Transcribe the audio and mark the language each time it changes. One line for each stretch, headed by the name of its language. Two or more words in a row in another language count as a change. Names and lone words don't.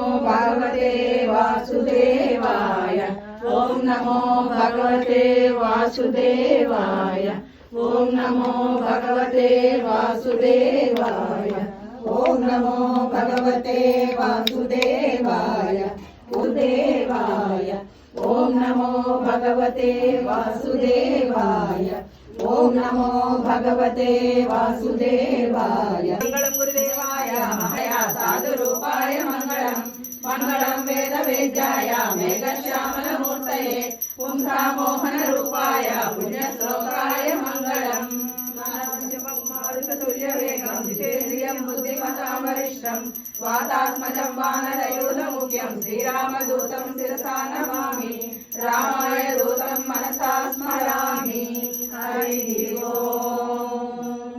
Sanskrit: భగవతే వాసుదేవాయ ఓం నమో భగవతే వాసుదేవాయ ఓం నమో భగవతే వాసుదేవాయ ఓం నమో భగవతే వాసుదేవాయ ఉదేవాయ ఓం నమో భగవతే వాసుదేవాయ ఓం నమో భగవతే వాసుదేవాయ మంగళం గురుదేవాయ మహయా సాధు రూపాయ మంగళం మంగళం వేద వేద్యాయ మేఘశ్యామల మూర్తయే పుంసా మోహన రూపాయ పుణ్య శ్లోకాయ మంగళం తుల్యవేగం జితేంద్రియం బుద్ధిమతాం వరిష్టం వాతాత్మజం వానరయూధముఖ్యం శ్రీరామదూతం శిరసా నమామి రామాయ దూతం మనసా స్మరామి హరి ఓం.